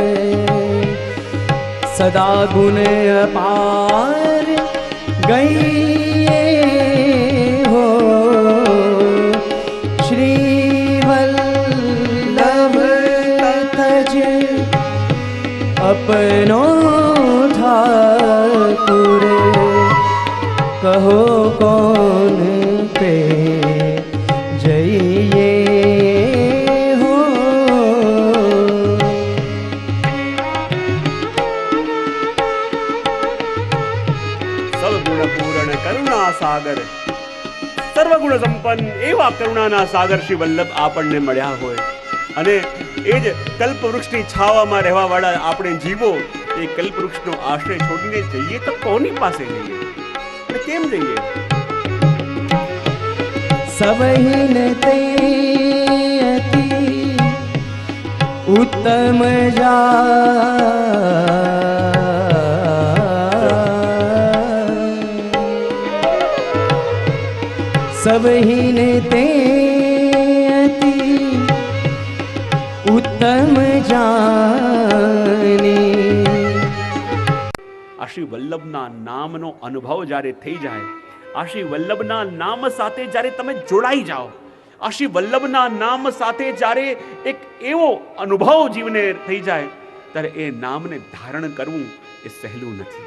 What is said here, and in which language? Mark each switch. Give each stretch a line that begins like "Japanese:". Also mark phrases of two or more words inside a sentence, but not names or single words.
Braj: सदा गुण अपार गई हो श्री वल्लभ तज अपनो ठाकुर कहो कौन पे जइए हो।
Gujarati: સદગુણ પૂર્ણ કરુણા સાગર સર્વગુણ સંપન્ન એવા કરુણાના સાગર શ્રી વલ્લભ આપણને મળ્યા હોય અને એ જ કલ્પવૃક્ષની છાવામાં રહેવા વાળા આપણે જીવો એ કલ્પવૃક્ષનો આશ્રય છોડીને જઈએ તો કોની પાસે જઈએ અને કેમ જઈએ?
Braj: सबहिन ते अति उत्तम सबहिन ते अति उत्तम जानी।
Gujarati: આ શ્રી વલ્લભના નામનો અનુભવ જ્યારે થઈ જાય, આ શ્રી વલ્લભના નામ સાથે જ્યારે તમે જોડાઈ જાઓ, આ શ્રી વલ્લભના નામ સાથે જ્યારે એક એવો અનુભવ જીવને થઈ જાય ત્યારે એ નામને ધારણ કરવું એ સહેલું નથી.